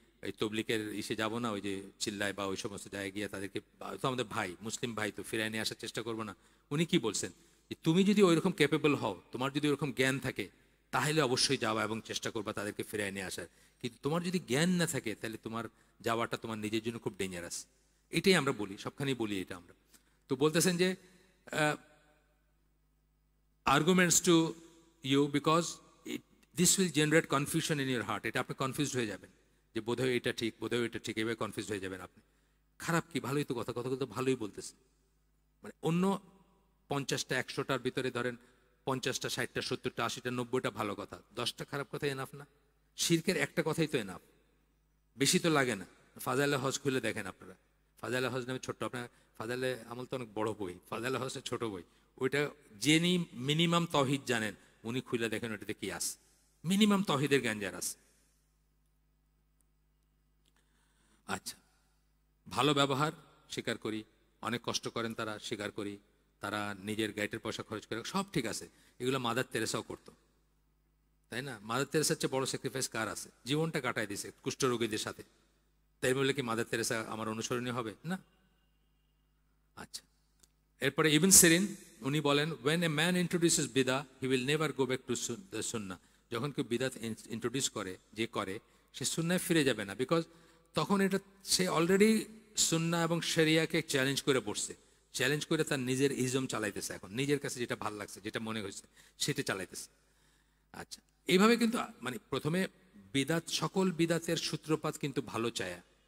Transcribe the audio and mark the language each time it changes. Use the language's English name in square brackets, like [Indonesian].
[Bangla] এই তবলিকের ইসে যাব না, ওই যে চিল্লায় বা ওই সমস্ত জায়গায় গিয়ে তাদেরকে, তো আমাদের ভাই মুসলিম ভাই, তো ফিরায় নিয়ে আসার চেষ্টা করবো না? উনি কি বলছেন, যে তুমি যদি ওইরকম ক্যাপেবল হও, তোমার যদি ওরকম জ্ঞান থাকে, তাহলে অবশ্যই যাওয়া এবং চেষ্টা করবা তাদেরকে ফিরায় নিয়ে আসার। কিন্তু তোমার যদি জ্ঞান না থাকে, তাহলে তোমার যাওয়াটা তোমার নিজের জন্য খুব ডেঞ্জারাস। এটাই আমরা বলি, সবখানেই বলি এটা আমরা। তো বলতেছেন যে [English] arguments to you because this will generate confusion in your heart. [Bangla] এটা আপনি কনফিউজড হয়ে যাবেন, যে বোধহয় এটা ঠিক, বোধহয় এটা ঠিক, এভাবে কনফিউজড হয়ে যাবেন আপনি। খারাপ কি? ভালোই তো কথা, কথা তো ভালোই বলতেছে। মানে অন্য 50টা 100টার ভিতরে ধরেন 50টা 60টা 70টা 80টা 90টা ভালো কথা, 10টা খারাপ কথা এনাফ না? শিরকের একটা কথাই তো এনাফ, বেশি তো লাগে না। ফাজাইলে হজ খুলে দেখেন আপনারা, ফাজাইলে হজ নামে ছোট্ট, আপনার ফাজাইলে আমল তো অনেক বড় বই, ফাজাইলে হজ ছোট বই। ওইটা যিনি মিনিমাম তহিদ জানেন উনি খুলে দেখেন ওইটাতে কি আছে, মিনিমাম তহিদের জ্ঞান যার আছে। আচ্ছা, ভালো ব্যবহার স্বীকার করি, অনেক কষ্ট করেন তারা স্বীকার করি, তারা নিজের গাইডের পয়সা খরচ করে, সব ঠিক আছে। এগুলো মাদার তেরেসাও করতো, তাই না? মাদার তেরেসার চেয়ে বড় স্যাক্রিফাইস কার আছে? জীবনটা কাটায় দিছে কুষ্ঠরোগীদের সাথে, তাই বলে কি মাদার তেরেসা আমার অনুসরণীয় হবে না? আচ্ছা, এরপরে ইবন সিরিন উনি বলেন, [English] when a man introduces বিদা he will never go back to the sunnah. [Bangla] যখন কেউ বিদাত ইন্ট্রোডিউস করে, যে করে, সে সুন্নায় ফিরে যাবে না, বিকজ তখন এটা সে অলরেডি সুন্নাহ এবং শরিয়াকে চ্যালেঞ্জ করে বসছে, চ্যালেঞ্জ করে তার নিজের ইজম চালাইতেছে, এখন নিজের কাছে যেটা ভালো লাগছে, যেটা মনে হয়েছে সেটা চালাইতেছে। আচ্ছা, এইভাবে কিন্তু মানে প্রথমে বিদাত, সকল বিদাতের সূত্রপাত কিন্তু ভালো চায়া।